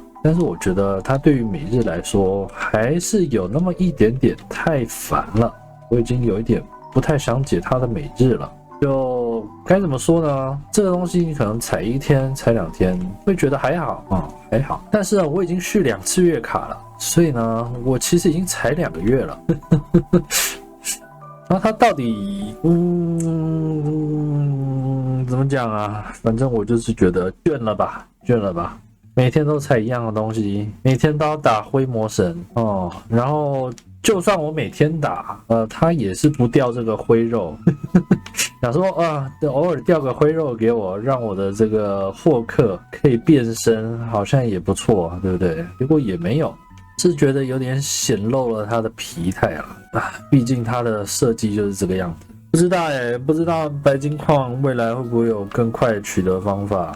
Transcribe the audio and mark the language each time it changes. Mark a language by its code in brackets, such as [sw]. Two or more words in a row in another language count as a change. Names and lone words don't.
[zh] 但是我覺得它對於每日來說還是有那麼一點點太煩了，我已經有一點不太想解它的每日了。就該怎麼說呢？這個東西你可能採1天、採2天會覺得還好啊，還好。但是呢，我已經續2次月卡了，所以呢，我其實已經採2個月了。然後它到底怎麼講啊？反正我就是覺得倦了吧，倦了吧。每天都採一樣的東西，每天都要打灰魔神哦。然後就算我每天打，它也是不掉這個灰肉。想說啊，偶爾掉個灰肉給我，讓我的這個霍克可以變身，好像也不錯，對不對？結果也沒有，是覺得有點顯露了它的疲態啊。畢竟它的設計就是這個樣子。不知道不知道白金礦未來會不會有更快的取得方法？